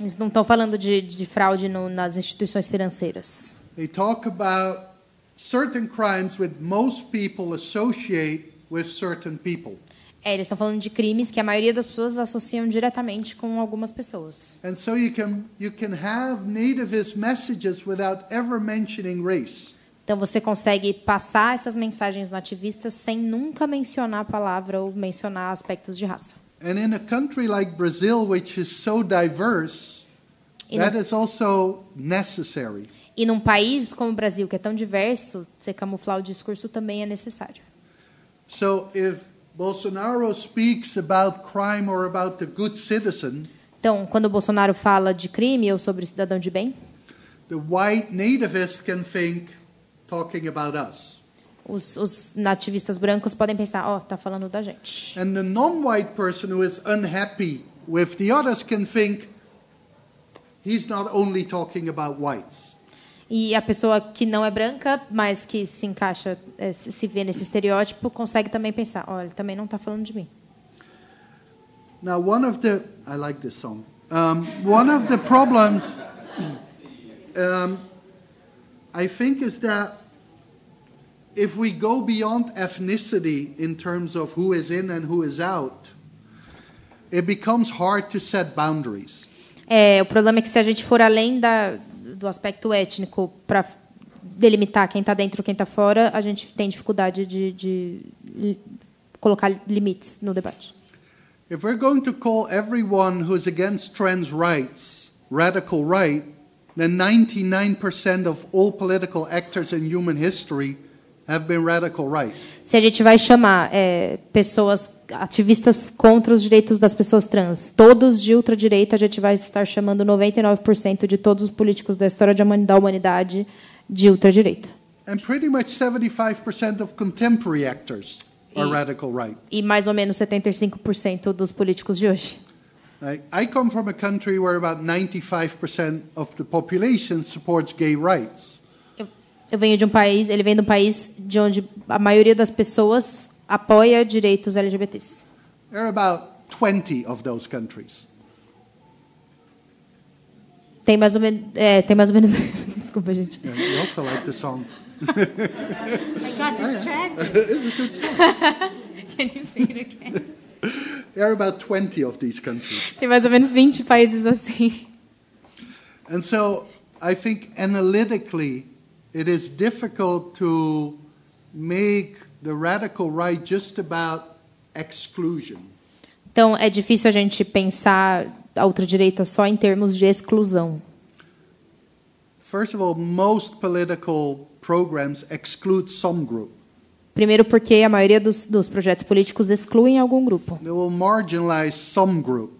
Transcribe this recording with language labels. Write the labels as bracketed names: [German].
[Portuguese] Eles não estão falando de fraude nas instituições financeiras. [English] They talk about certain crimes which most people associate with certain people. [Portuguese] Eles estão falando de crimes que a maioria das pessoas associam diretamente com algumas pessoas. [English] And so you can have nativist messages without ever mentioning race. [Portuguese] Então você consegue passar essas mensagens nativistas sem nunca mencionar a palavra ou mencionar aspectos de raça. [English] And in a country like Brazil, which is so diverse, that is also necessary. [Portuguese] E num país como o Brasil, que é tão diverso, você camuflar o discurso também é necessário. [English] So if Bolsonaro speaks about crime or about the good citizen, [Portuguese] então, quando o Bolsonaro fala de crime ou sobre cidadão de bem, [English] the white nativist can think talking about us. [Portuguese] Os nativistas brancos podem pensar, tá falando da gente. [English] And the non-white person who is unhappy with the others can think he's not only talking about whites. [Portuguese] E a pessoa que não é branca, mas que se encaixa, se vê nesse estereótipo, consegue também pensar, ele também não está falando de mim. [English] Now, I like this song. One of the problems, I think, is that if we go beyond ethnicity in terms of who is in and who is out, it becomes hard to set boundaries. [Portuguese] O problema é que se a gente for além do aspecto étnico para delimitar quem está dentro e quem está fora, a gente tem dificuldade de colocar limites no debate. [English] If we're going to call everyone who's against trans rights radical right, then 99% of all political actors in human history have been radical right. [Portuguese] Se a gente vai chamar pessoas ativistas contra os direitos das pessoas trans, todos de ultradireita, a gente vai estar chamando 99% de todos os políticos da história da humanidade de ultradireita. [English] And pretty much 75% of contemporary actors are radical right. [Portuguese] E mais ou menos 75% dos políticos de hoje. [English] I come from a country where about 95% of the population supports gay rights. [Portuguese] Eu venho de um país, ele vem de um país de onde a maioria das pessoas apoia direitos LGBTs. [English] There are about 20 of those countries. [Portuguese] Tem mais ou menos, desculpa, gente. [English] Yeah, you also like the song. I got distracted. It's a good song. Can you sing it again? There are about 20 of these countries. [Portuguese] Tem mais ou menos 20 países assim. [English] And so I think analytically it is difficult to make the radical right just about exclusion. [Portuguese] Então é difícil a gente pensar a ultradireita só em termos de exclusão. [English] First of all, most political programs exclude some group. [Portuguese] Primeiro porque a maioria dos projetos políticos excluem algum grupo. [English] They will marginalize some group.